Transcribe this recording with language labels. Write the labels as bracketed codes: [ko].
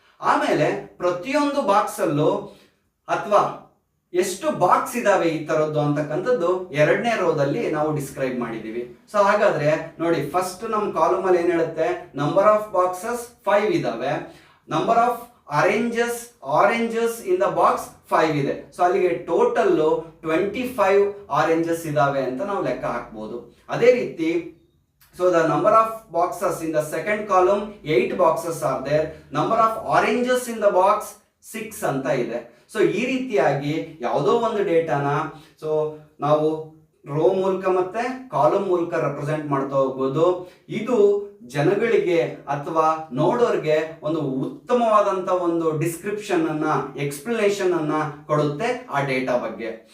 [kn] ಆಮೇಲೆ ಪ್ರತಿಯೊಂದು ಬಾಕ್ಸ್ ಅಲ್ಲೂ ಅಥವಾ ಎಷ್ಟು ಬಾಕ್ಸ್ ಇದಾವೆ ಈ ತರದ್ದು ಅಂತಕ್ಕಂಥದ್ದು ಎರಡನೇ ರೋದಲ್ಲಿ ನಾವು ಡಿಸ್ಕ್ರೈಬ್ ಮಾಡಿದೀವಿ. ಸೊ ಹಾಗಾದ್ರೆ ನೋಡಿ, ಫಸ್ಟ್ ನಮ್ಮ ಕಾಲಮ್ ಅಲ್ಲಿ ಏನ್ ಹೇಳುತ್ತೆ? ನಂಬರ್ ಆಫ್ ಬಾಕ್ಸಸ್ 5 ಇದಾವೆ, [en] number of oranges in the box [kn] 5 ಇದೆ. ಸೊ ಅಲ್ಲಿಗೆ ಟೋಟಲ್ 25 ಆರೆಂಜಸ್ ಇದಾವೆ ಅಂತ ನಾವು ಲೆಕ್ಕ ಹಾಕ್ಬೋದು. ಅದೇ ರೀತಿ [en] so the number of boxes in the second column 8 boxes are there, number of oranges in the box 6 [kn] ಅಂತ ಇದೆ. ಸೊ ಈ ರೀತಿಯಾಗಿ ಯಾವುದೋ ಒಂದು ಡೇಟಾನ ನಾವು ರೋ ಮೂಲಕ ಮತ್ತೆ ಕಾಲಮ್ ಮೂಲಕ ರೆಪ್ರೆಸೆಂಟ್ ಮಾಡ್ತಾ ಹೋಗ್ಬೋದು. ಇದು ಜನಗಳಿಗೆ ಅಥವಾ ನೋಡೋರ್ಗೆ ಒಂದು ಉತ್ತಮವಾದಂತ ಒಂದು ಡಿಸ್ಕ್ರಿಪ್ಷನ್ ಅನ್ನ, ಎಕ್ಸ್ಪ್ಲನೇಷನ್ ಅನ್ನ ಕೊಡುತ್ತೆ ಆ ಡೇಟಾ ಬಗ್ಗೆ.